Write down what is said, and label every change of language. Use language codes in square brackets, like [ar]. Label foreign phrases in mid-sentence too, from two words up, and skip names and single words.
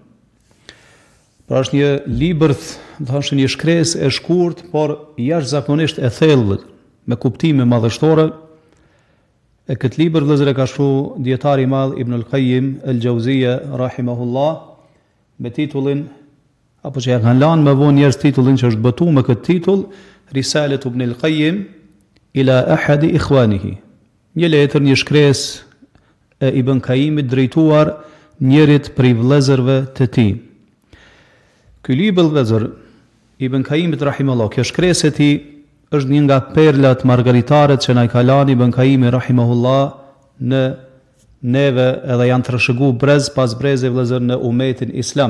[sq] Pra është një libër, thashë një shkresë e shkurt, por jashtëzakonisht e thellë, me kuptime madhështore. E këtë libër, vëllezër, e ka shkruar dietari i madh Ibn al-Qayyim al-Jauziyja rahimahullah, me titullin, apo që ja kanë lanë më vonë njerëz titullin që është botuar me këtë titull, Risalet Ibn al-Qayyim ila ahadi ikhwanihi. Një letër, një shkresë e Ibn Qayyimit drejtuar njërit prej vëllezërve të tij. Ky libër, vëllezër, Ibn Qayyimit rahimahullah, kjo shkresë e tij është një nga perlat margaritare që na i ka lënë Ibn Qayyimi rahimahullah në neve, edhe janë trashëguar brez pas breze, vëllezër, në umetin islam.